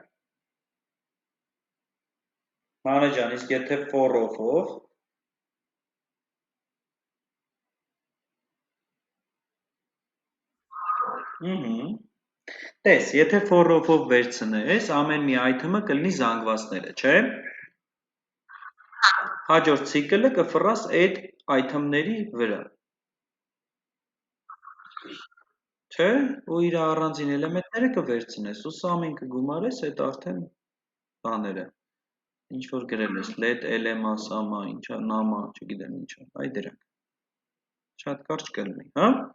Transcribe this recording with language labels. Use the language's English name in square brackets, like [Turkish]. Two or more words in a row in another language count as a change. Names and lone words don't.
[Armenian] Մանե ջան, իսկ եթե [English] for of- [Armenian] ով, Տես, եթե [English] for of- [Armenian] ով վերցնես, ամեն մի item-ը կլինի զանգվածները, չէ՞։ Հաջորդ ցիկլը կֆռաս այդ item-ների վրա։ Չէ՞, ու իր առանձին էլեմենտները կվերցնես, ու sum-ին կգումարես այդ արդեն բաները։ Ինչ որ գրել ես, [English] let lm-a, sum-a, [Armenian] ինչա, nam-a, չգիտեմ ինչա, այ դրանք։ Շատ կարճ կլինի, հա։